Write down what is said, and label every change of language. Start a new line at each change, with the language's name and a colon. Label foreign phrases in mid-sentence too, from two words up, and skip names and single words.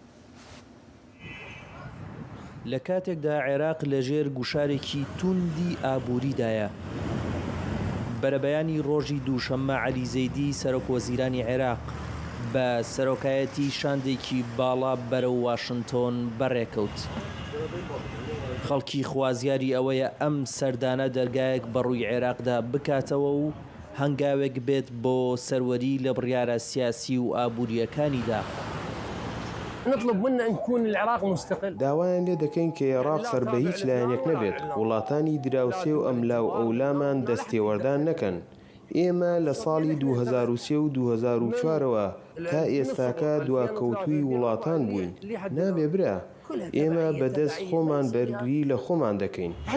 Central Kurdish: لە کاتێکدا عێراق لەژێر گوشارێکی توندی ئابووریدایە بەرەبەیانی ڕۆژی دووشەممە عەلی زەیدی سەرۆکوەزیرانی عێراق بە سەرۆکایەتی شاندێکی باڵا بەرەو واشنگتۆن بەڕێکەوت خەڵکی خوازیاری ئەوەیە ئەم سەردانە دەرگایەک بەڕووی عێراقدا بکاتەوە و هەنگاوێک بێت بۆ سەروەری لە بڕیارە سیاسی و ئابوووریەکانیدا.
Arabic: نطلب منا أن تكون العراق مستقل.
Central Kurdish: داوایان لێ دەکەین کە عێراق سەر بە هیچ لایەنێک نەبێت، وڵاتانی دراوسێ و ئەملاو ئەولامان دەستێوەردان نەکەن. ئێمە لە ساڵی 2003 و 2004ەوە تا ئێستاکە دواکەوتووی وڵاتان بووین. نابێ برا، ئێمە بەدەست خۆمان بەرگری لە خۆمان دەکەین.